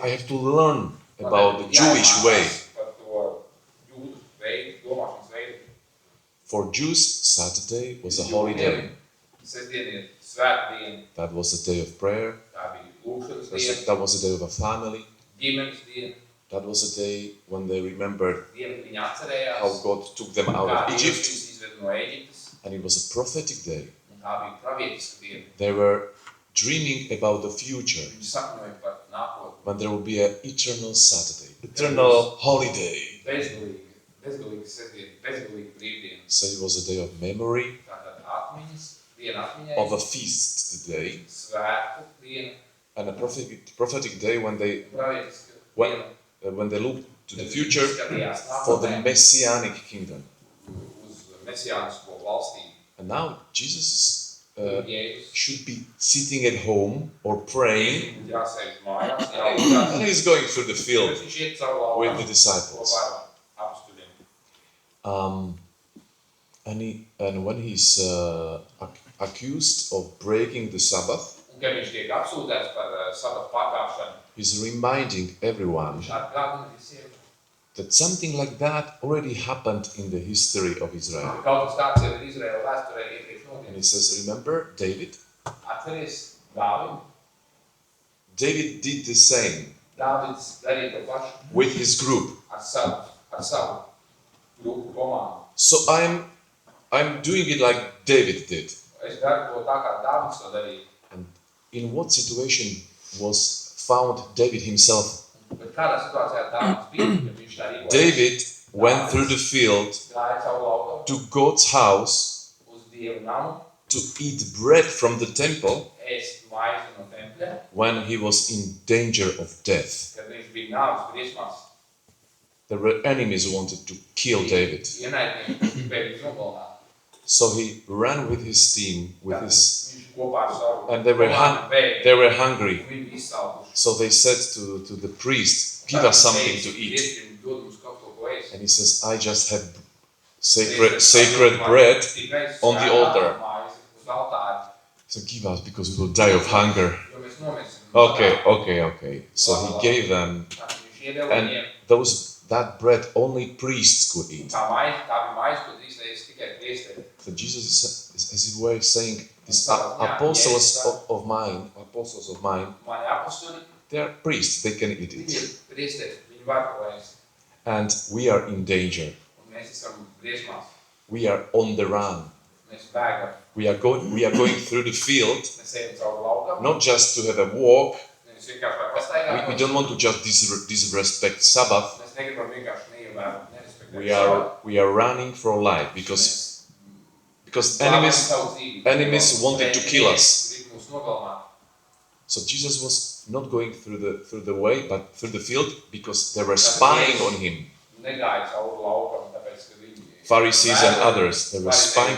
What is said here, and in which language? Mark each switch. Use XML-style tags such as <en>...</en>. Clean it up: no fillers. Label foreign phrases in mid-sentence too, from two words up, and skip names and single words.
<en>I have to learn</en> <lv>Man</lv> <en>about the</en> <lv>ir</lv> <en>Jewish</en> <lv>jāiemācās</lv> <en>way.</en> <lv>Par to jūdu veidu, domāšanas veidu.</lv> <en>For Jews, Saturday was a holy day.</en> <lv>Sestdiena ir svēta diena,</lv> <en>That was a day of prayer.</en> <lv>tā bija lūkšanas diena,</lv> <en>That was a day of a family.</en> <lv>ģimenes diena,</lv> <en>That was a day when they remembered</en> <lv>diena, kad viņi atcerējās,</lv> <en>how God took them out</en> <lv>kā</lv> <en>of</en> <lv>Dievs</lv> <en>Egypt.</en> <lv>viņus izveda no Ēģiptes,</lv> <en>And it was a prophetic day.</en> <lv>un tā bija pravietiska diena.</lv> <en>They were dreaming about the future</en> <lv>Viņi sapņoja par nākotni.</lv> <en>when there will be an eternal Saturday, eternal holiday.</en> <lv>Bezgalīga sestdiena, bezgalīga brīvdiena.</lv> <en>So it was a day of memory,</en> <lv>Tātad atmiņas, diena atmiņai,</lv> <en>of a feast today,</en> <lv>svēta diena,</lv> <en>and a prophetic day when they</en> <lv>pravietiska</lv> <en>When-</en> <lv>diena.</lv> <en>look to the future</en> <lv>Skatījās</lv> <en>for the</en> <lv>nākotnē</lv> <en>messianic kingdom.</en> <lv>uz mesijānisko valstību.</lv> <en>And now Jesus</en> <lv>Jēzus</lv> <en>should be sitting at home or praying,</en> <lv>būtu jāsēž mājās, jālūdzās.</lv> <en>and he's going through the</en> <lv>Bet</lv> <en>field</en> <lv>viņš iet caur</lv> <en>with the</en> <lv>laukam</lv> <en>disciples.</en> <lv>kopā ar apstuļiem.</lv> <en>And when he's accused of breaking the Sabbath,</en> <lv>Un, kad viņš tiek apsūdzēts par sabata pārkāpšanu,</lv> <en>he's reminding everyone</en> <lv>viņš atgādina visiem,</lv> <en>that something like that already happened in the history of</en> <lv>ka</lv> <en>Israel.</en> <lv>kaut kas tāds jau ir Izraēla vēsturē iepriekš</lv> <en>And he</en> <lv>noticis.</lv> <en>says, remember David?</en> <lv>Atceries Dāvidu?</lv> <en>David did the same</en> <lv>Dāvids darīja to pašu</lv> <en>with his group.</en> <lv>ar savu grupu komandu.</lv> <en>So I'm doing it like David did.</en> <lv>Es daru to tā, kā Dāvids to darīja.</lv> <en>And in what situation was found David himself?</en> <lv>Un Bet kādā situācijā Dāvids bija, ja viņš tā rīkojas?</lv> <en>David went through the field</en> <lv>Gāja cauri laukam</lv> <en>to God's house</en> <lv>uz Dievu namu,</lv> <en>to eat bread from the temple</en> <lv>ēst maizi no tempļa,</lv> <en>when he was in danger of death.</en> <lv>kad viņš bija nāves briesmās.</lv> <en>There were enemies who wanted to kill David.</en> <lv>Ienaidnieki gribēja viņu nogalināt.</lv> <en>So he ran with his team,</en> <lv>Viņš kopā ar savu</lv> <en>and they were hungry.</en> <lv>Viņi izsalkuši.</lv> <en>So they said to the priest, "Give us something to eat."</en> <lv>Priesterim dod mums kaut ko ēst.</lv> <en>And he says, "I just had sacred bread on the altar.</en> <lv>Uz altāri,</lv> <en>So give us because we will die of hunger."</en> <lv>jo mēs nomirsim.</lv> <en>Okay. So he gave them,</en> <lv>Viņš iedeva</lv> <en>and</en> <lv>viņiem</lv> <en>that bread only priests could eat.</en> <lv>tā bija maize, ko drīkst ēst tikai priesteri.</lv> <en>So Jesus is as it were saying, these apostles of mine,</en> <lv>Mani apostoli,</lv> <en>they are priests, they can eat</en> <lv>viņi</lv> <en>it.</en> <lv>ir priesteri, viņi var to ēst.</lv> <en>And we are in danger.</en> <lv>Un mēs esam briesmās,</lv> <en>We are on the run.</en> <lv>mēs bēgam,</lv> <en>We are going through the field,</en> <lv>mēs ejam cauri laukam,</lv> <en>not just to have a walk.</en> <lv>nevis vienkārši vai pastaigāt.</lv> <en>We don't want to just disrespect Sabbath.</en> <lv>Mēs negribam vienkārši neievērot, nerespektēt.</lv> <en>We are running for life because enemies wanted to kill us. So Jesus was not going through the way, but through the field because they were spying on him. Pharisees and others, they were spying.</en>